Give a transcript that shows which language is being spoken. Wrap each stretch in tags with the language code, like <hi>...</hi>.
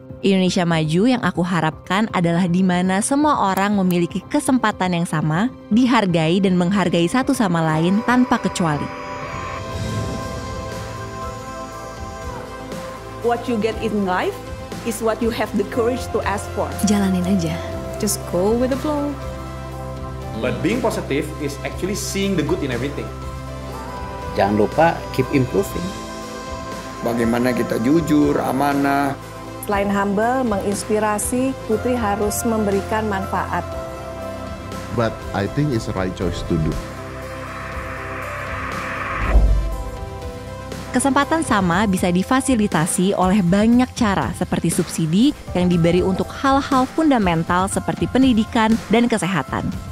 <id>Indonesia Maju yang aku harapkan adalah di mana semua orang memiliki kesempatan yang sama, dihargai dan menghargai satu sama lain tanpa kecuali.</id> <en>What you get in life is what you have the courage to ask for.</en> <id>Jalanin aja.</id> <en>Just go with the flow. But being positive is actually seeing the good in everything.</en> <id>Jangan lupa</id> <en>keep improving.</en> <id>Bagaimana kita jujur, amanah. Selain humble, menginspirasi, Putri harus memberikan manfaat.</id> <en>But I think it's the right choice to do.</en> <id>Kesempatan sama bisa difasilitasi oleh banyak cara seperti subsidi yang diberi untuk hal-hal fundamental seperti pendidikan dan kesehatan.</id>